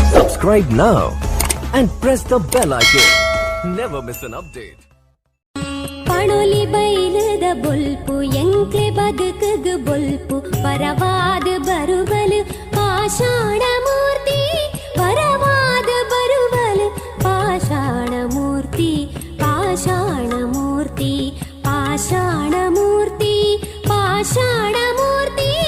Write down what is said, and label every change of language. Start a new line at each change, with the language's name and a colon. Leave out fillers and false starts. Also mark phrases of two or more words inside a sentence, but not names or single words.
English: Subscribe now and press the bell icon. Never miss an update.
Tulu: ಪಣೊಲಿ ಬೈಲದ ಬೊಲ್ಪು ಎಂಕ್ಲೆ ಬದುಕುಗು ಬೊಲ್ಪು ಪರವಾದ ಬರುವಲು ಪಾಷಾಣ ಮೂರ್ತಿ ಪರವಾದ ಬರುವಲು ಪಾಷಾಣ ಮೂರ್ತಿ ಪಾಷಾಣ ಮೂರ್ತಿ ಪಾಷಾಣ ಮೂರ್ತಿ ಪಾಷಾಣ ಮೂರ್ತಿ